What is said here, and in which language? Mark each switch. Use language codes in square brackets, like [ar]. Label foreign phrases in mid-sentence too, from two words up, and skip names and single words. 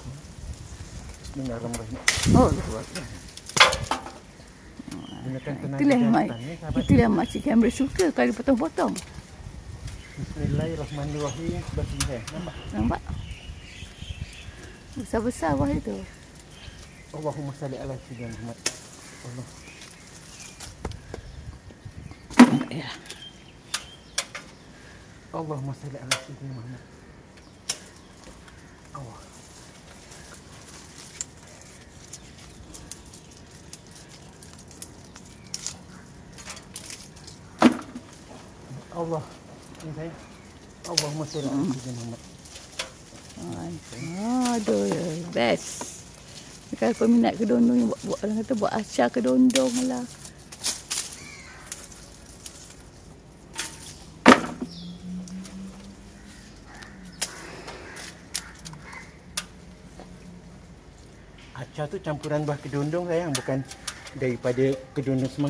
[ar] بسم الله الرحمن الرحيم. [ms] Oh, Gunakan tenaga itulah mak. jantan ni, sahabat. Itulah makcik kamera suka kalau potong-potong. [ar] بسم الله الرحمن الرحيم. [ms] Bismillah. Nampak? Nampak? Besar-besar buah itu. [ar] اللهم صل على سيدنا محمد. [ms] Allah. Ya. [ar] اللهم صل على سيدنا محمد. [ms] Allah. Allah. Ini saya. [ar] اللهم صل على سيدنا محمد. [ms] Aduh, best. Kalau peminat kedondong yang buat orang kata buat acar kedondong lah. Acar tu campuran buah kedondong sayang, bukan daripada kedondong semata.